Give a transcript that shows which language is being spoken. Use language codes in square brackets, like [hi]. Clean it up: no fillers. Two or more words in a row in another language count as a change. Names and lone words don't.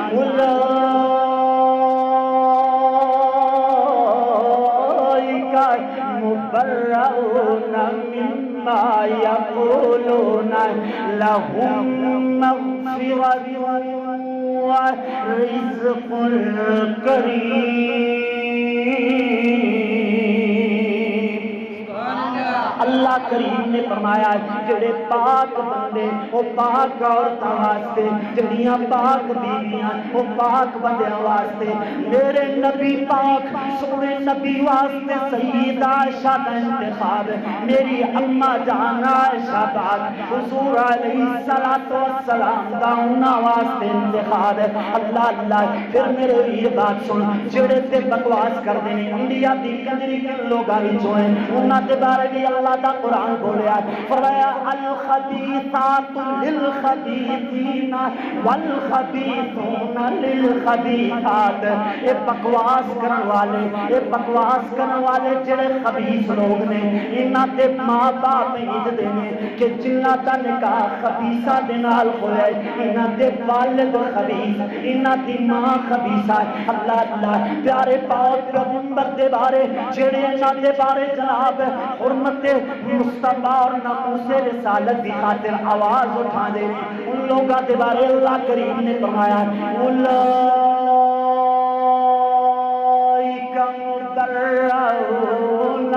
[ar] اولئک مبرؤون مما یقولون لهم مغفرۃ ورزق کریم. [pa] اللہ کریم نے فرمایا جڑے پاک بندے وہ پاک عورتاں واسطے, جڑیاں پاک بیویاں وہ پاک بندیاں واسطے. میرے نبی پاک سونے نبی واسطے سیدہ عائشہ کا انتخاب, میری اما جان عائشہ پاک حضور [ar] علیہ الصلوۃ والسلام [pa] دا انہاں واسطے انتخاب. [ar] اللہ اللہ. [pa] پھر میرے ویر بات سن, جڑے تے بکواس کر دینے انڈیا دی کنجری کے لوگاں وچوں ہیں انہاں دے بارے بھی اللہ دا قرآن بولیا فرمایا [ar] الخبیثات للخبیثین والخبیثون للخبیثات. [pa] اے بکواس کرن والے جڑے خبیث لوگ نے انہاں دے ماں باپ اجدے نے کہ جنہاں دا نکاح خبیثہ دے نال ہویا ہے انہاں دے والد خبیث, انہاں دی ماں خبیثہ. [ar] اللہ اللہ. [pa] پیارے پاک پیغمبر دے بارے جڑے انہاں دے بارے جناب حرمت مصطفیٰ اور ناموس رسالت دی خاطر آواز اٹھا دے [ur] ان لوگوں کے بارے [pa] اللہ کریم نے فرمایا [ar] اولئک مبرؤون.